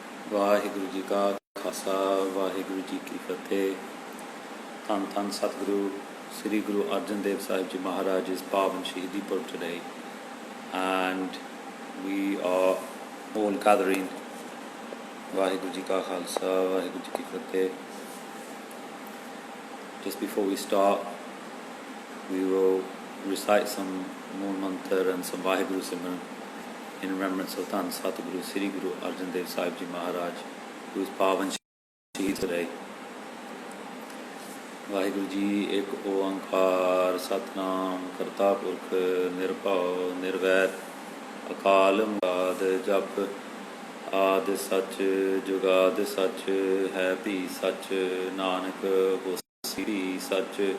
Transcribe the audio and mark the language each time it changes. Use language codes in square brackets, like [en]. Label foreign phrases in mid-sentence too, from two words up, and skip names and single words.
[pa] ਵਾਹਿਗੁਰੂ ਜੀ ਕਾ ਖਾਲਸਾ ਵਾਹਿਗੁਰੂ ਜੀ ਕੀ ਫਤਿਹ। ਧੰਨ ਧੰਨ ਸਤਿਗੁਰੂ [en] Sri Guru Arjan Dev Sahib Ji Maharaj's [pa] ਪਾਵਨ ਸ਼ਹੀਦੀ ਪੁਰਬ [en] today, and we are all gathering. [pa] ਵਾਹਿਗੁਰੂ ਜੀ ਕਾ ਖਾਲਸਾ, ਵਾਹਿਗੁਰੂ ਜੀ ਕੀ ਫਤਿਹ. [en] Just before we start, we will recite some Mool Mantra and some [pa] ਵਾਹਿਗੁਰੂ ਸਿਮਰਨ [en] in remembrance of [pa] ਧੰਨ ਸਤਿਗੁਰੂ [en] Sri Guru Arjan Dev Sahib Ji Maharaj, who is [pa] ਪਾਵਨ ਸ਼ਹੀਦ [en] today. [pa] ਵਾਹਿਗੁਰੂ ਜੀ ਇੱਕ ਓੰਕਾਰ ਸਤਿਨਾਮ ਕਰਤਾ ਪੁਰਖ ਨਿਰਭਉ ਨਿਰਵੈਰ ਅਕਾਲ ਮੂਰਤ ਜਪ ਆਦਿ ਸੱਚ ਜੁਗਾਦਿ ਸੱਚ ਹੈ ਭੀ ਸੱਚ ਨਾਨਕ ਹੋਸੀ ਭੀ ਸੱਚ।